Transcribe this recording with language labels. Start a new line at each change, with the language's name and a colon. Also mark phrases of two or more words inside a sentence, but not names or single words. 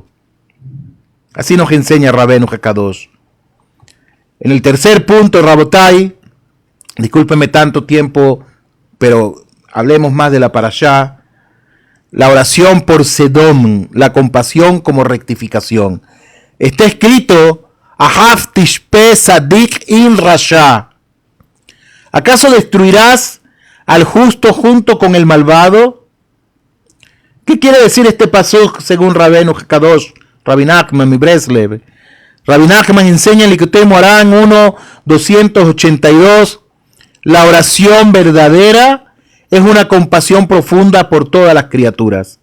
Spanish: Así nos enseña Rabbeinu Hakadosh. En el tercer punto, Rabotai, discúlpenme tanto tiempo, pero hablemos más de la parashá. La oración por Sedom, la compasión como rectificación. Está escrito:
Hebrew: האף תספה צדיק עם רשע.
Spanish: ¿Acaso destruirás al justo junto con el malvado? ¿Qué quiere decir este pasuk según Rabbeinu Hakadosh, Rabbi Nachman mi Breslev? Rabbi Nachman enseña en Likutei Moharan 1:282, la oración verdadera es una compasión profunda por todas las criaturas.